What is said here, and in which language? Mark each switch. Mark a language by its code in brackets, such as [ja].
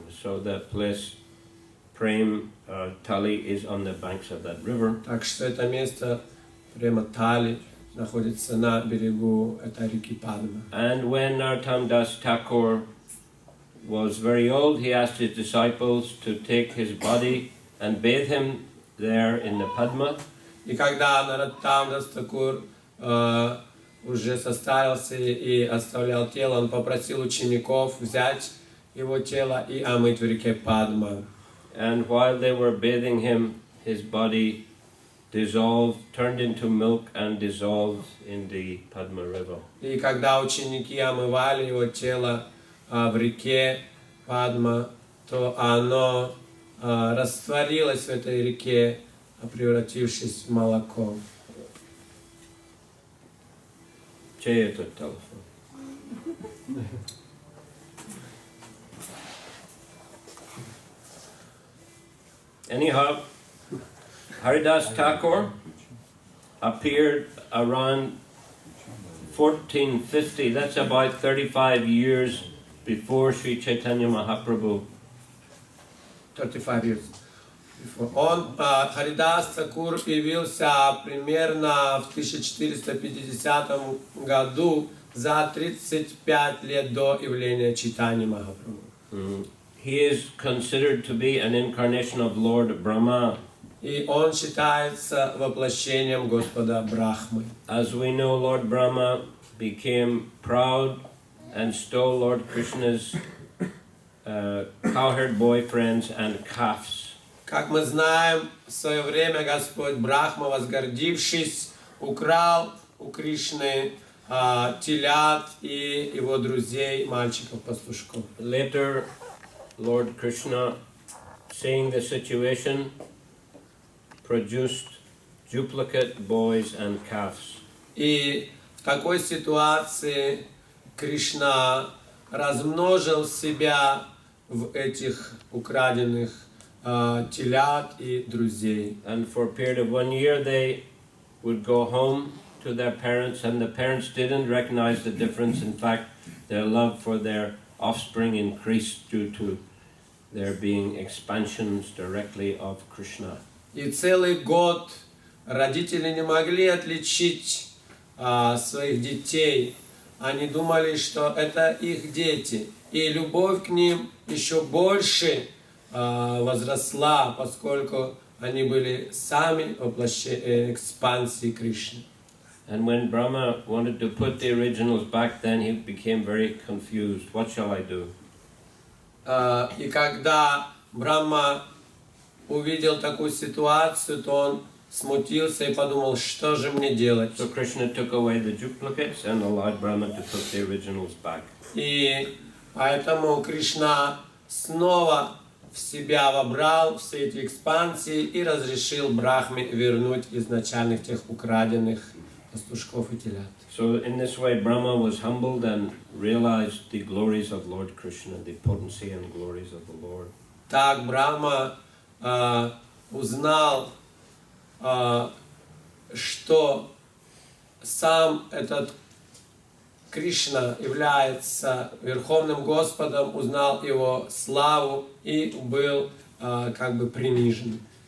[en] So that place, Prem Tali, is on the banks of that river. [ru] Так что это место Према Тали находится на берегу этой реки Падма. [en] And when Narottam Das Thakur was very old, he asked his disciples to take his body and bathe him there in the Padma. [ru] И когда Нароттам Дас Тхакур уже состарился и оставлял тело, он попросил учеников взять его тело и омыть в реке Падма. [en] And while they were bathing him, his body dissolved, turned into milk and dissolved in the Padma River. [ru] И когда ученики омывали его тело в реке Падма, то оно растворилось в этой реке, превратившись в молоко. Чей этот телефон? [en] Anyhow, Haridasa Thakur appeared around 1450. That's about 35 years before Sri Chaitanya Mahaprabhu. 35 years. [ru] Он, Харидас Тхакур, появился примерно в 1450 году, за 35 лет до явления Чайтаньи Махапрабху. [en] He is considered to be an incarnation of Lord Brahma. [ru] И он считается воплощением Господа Брахмы. [en] As we know, Lord Brahma became proud and stole Lord Krishna's cowherd boyfriends and calves. [ru] Как мы знаем, в свое время Господь Брахма, возгордившись, украл у Кришны телят и его друзей, мальчиков-пастушков. [en] Later, Lord Krishna, seeing the situation, produced duplicate boys and calves. [ru] И в такой ситуации Кришна размножил себя в этих украденных телят и друзей. [en] And for a period of 1 year, they would go home to their parents, and the parents didn't recognize the difference. In fact, their love for their offspring increased due to there being expansions directly of Krishna. [ru] И целый год родители не могли отличить своих детей они думали, что это их дети. И любовь к ним еще больше возросла, поскольку они были сами экспансией Кришны. [en] And when Brahma wanted to put the originals back, then he became very confused. What shall I do? [ru] И когда Брахма увидел такую ситуацию, то он смутился и подумал, что же мне делать. [en] So Krishna took away the duplicates and allowed Brahma to put the originals back. [ru] И поэтому Кришна снова в себя вобрал все эти экспансии и разрешил Брахме вернуть изначальных тех украденных пастушков и телят. [en] So in this way Brahma was humbled and realized the glories of Lord Krishna, the potency and glories of the Lord. [ru] Так Брахма узнал, что сам этот Кришна является Верховным Господом, узнал его славу и был как бы принижен.